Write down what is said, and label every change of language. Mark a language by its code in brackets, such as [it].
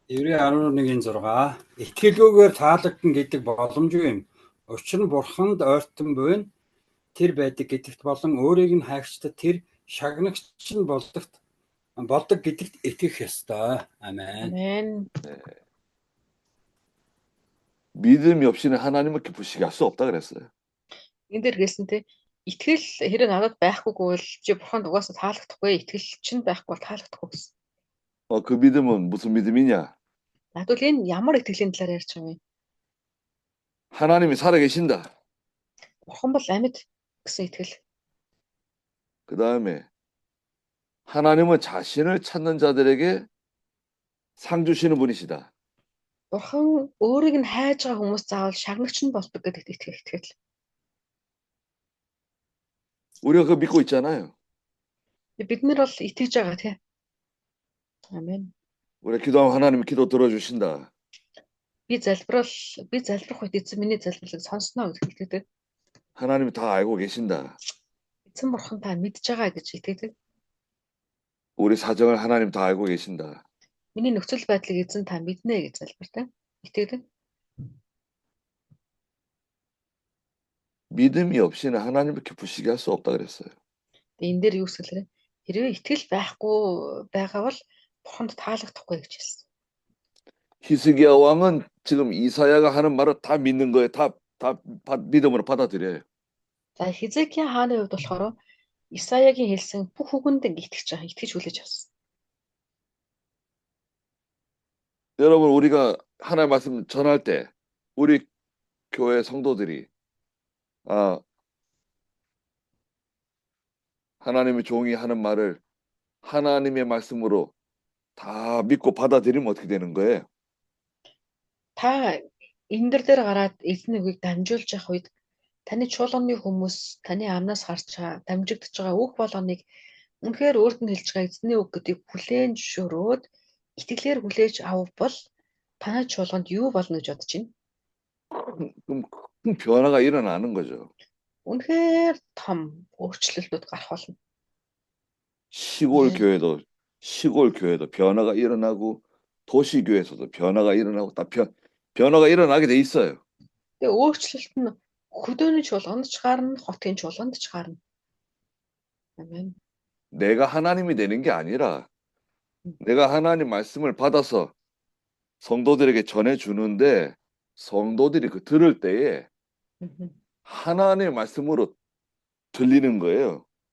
[mn] Еврей 11-ийн 6. Итгэлгүйгээр таалагдана гэдэг боломжгүй юм. Учир нь бурханд ойртон буйн тэр байдаг гэдэгт болон өөрийг нь хайгчдад тэр шагнагч нь болдогт болдог гэдэгт итгэх ёстой. [ko] 아멘. 아멘. 믿음이 없이는 하나님을 기쁘시게 할 수 없다 그랬어요. [mn] Энд дэр хэлсэн те итгэл хэрэг надад байхгүйг бол чи бурханд угаасаа таалагдахгүй. Итгэл чинь байхгүй бол таалагдахгүй гэсэн. [ko] 그 믿음은 무슨 믿음이냐? [mn] Надад бол энэ ямар итгэлийн талаар ярьж байгаа юм. [ko] 하나님이 살아계신다. [mn] Бурхан бол амьд гэсэн итгэл. [ko] 그 다음에 하나님은 자신을 찾는 자들에게 상 주시는 분이시다. [mn] Бурхан өөрийг нь хайж байгаа хүмүүс заавал шагнагч нь болдог гэдэгт итгэл. [ko] 우리가 그거 믿고 있잖아요. [mn] Бид нар бол итгэж байгаа тий. [ko] 아멘. 우리가 기도하면 하나님이 기도 들어주신다. [mn] Би залбирах үед эзэн миний залбирлыг сонсноо гэж итгэдэг. [ko] 하나님이 다 알고 계신다. [mn] Эзэн бурхан та мэдж байгаа гэж итгэдэг. [ko] 우리 사정을 하나님 다 알고 계신다. [mn] Миний нөхцөл байдлыг эзэн та мэднэ гэж залбиртай. итгэдэг. [ko] 믿음이 없이는 하나님을 기쁘시게 할 수 없다 그랬어요. [mn] Тэгээ энэ дээр юу гэсэлээ? Хэрвээ итгэл байхгүй байгаа бол бурханд таалагдахгүй гэж хэлсэн. [ko] 히스기야 왕은 지금 이사야가 하는 말을 다 믿는 거예요. 다 믿음으로 받아들여요. [mn] За Хизекия хааны хувьд болохоор Исаягийн хэлсэн бүх үгэнд итгэж байгаа, итгэж хүлээж авсан. [ko] 여러분 우리가 하나님의 말씀 전할 때 우리 교회 성도들이 하나님의 종이 하는 말을 하나님의 말씀으로 다 믿고 받아들이면 어떻게 되는 거예요? [mn] Та энэ дээр гараад эзэн үгийг дамжуулж явах үед таны чуулганы хүмүүс таны амнаас гарч байгаа, дамжигдж байгаа үг болгоныг үнэхээр өөрт нь хэлж байгаа эзний үг гэдгийг хүлээн зөвшөөрөөд итгэлээр хүлээж авбал танай чуулганд юу болно гэж бодож байна? [ko] 그럼 큰 변화가 일어나는 거죠. [mn] Үнэхээр том өөрчлөлтүүд гарах болно. [ko] 시골 교회도 변화가 일어나고 도시 교회에서도 변화가 일어나고 다 변화가 일어나게 돼 있어요. [mn] Тэгээ өөрчлөлт нь хөдөөний чуулганд ч гарна, хотын чуулганд ч гарна. [ko] 아멘. 내가 하나님이 되는 게 아니라 내가 하나님 말씀을 받아서 성도들에게 전해주는데 성도들이 그 들을 때에 하나님의 말씀으로 들리는 거예요.